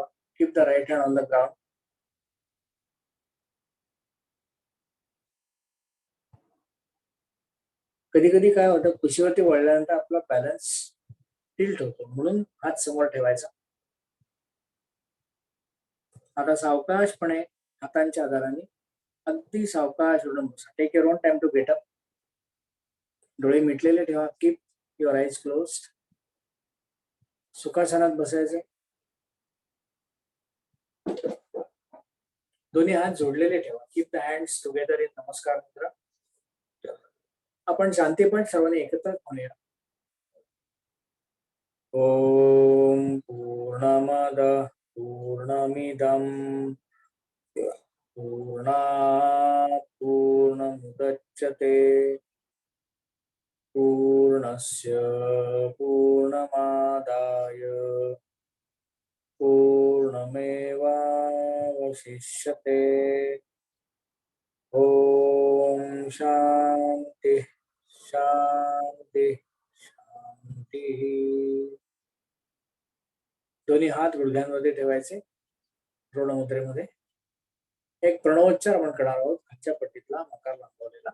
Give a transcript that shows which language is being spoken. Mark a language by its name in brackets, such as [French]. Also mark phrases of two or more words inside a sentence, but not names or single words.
[English] keep the right hand on the ground. [Marathi] कधी कधी काय होतं, कुशीवरती वळल्यानंतर आपला [English] balance tilt [Marathi] होतो, म्हणून हात समोर ठेवायचा. आता सावकाशपणे हातांच्या आधाराने अगदी सावकाश उडून बसा. [English] take your own time to get up. [Marathi] डोळे मिटलेले ठेवा. [English] keep your eyes closed. [Marathi] सुखासनात बसायचे. दोन्ही हात जोडलेले ठेवा. [English] keep the hands together in [Sanskrit] नमस्कार मुद्रा. [Marathi] आपण शांतीपण सर्वांनी एकत्र म्हणूया. [Sanskrit] ओम पूर्णमद पूर्णमिदं पूर्णात् पूर्णमुदच्यते पूर्णस्य पूर्णमादाय पूर्णमेवावशिष्यते. ओम शांती शांती शांती. [Marathi] दोन्ही हात गुडघ्यांमध्ये ठेवायचे. ऋणमुद्रेमध्ये एक प्रणवोच्चार आपण करणार आहोत, खालच्या पट्टीतला मकार लांबवलेला.